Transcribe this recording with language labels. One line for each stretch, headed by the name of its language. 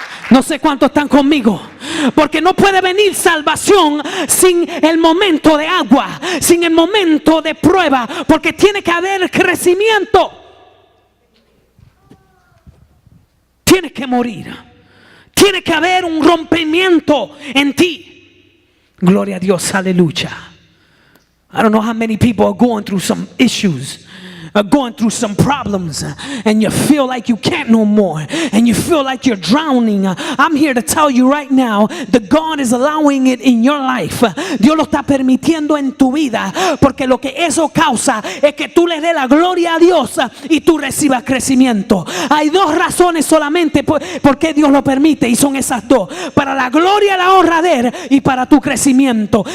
Spanish: No sé cuántos están conmigo, porque no puede venir salvación sin el momento de agua, sin el momento de prueba, porque tiene que haber crecimiento. Tienes que morir, tiene que haber un rompimiento en ti. Gloria a Dios, aleluya.
English: I don't know how many people are going through some issues. going through some problems and you feel like you can't no more and you feel like you're drowning, I'm here to tell you right now that God is allowing it in your life.
Spanish: Dios lo está permitiendo en tu vida, porque lo que eso causa es que tú le des la gloria a Dios y tú recibas crecimiento. Hay dos razones solamente por qué Dios lo permite, y son esas dos: para la gloria y la honra de Él y para tu crecimiento.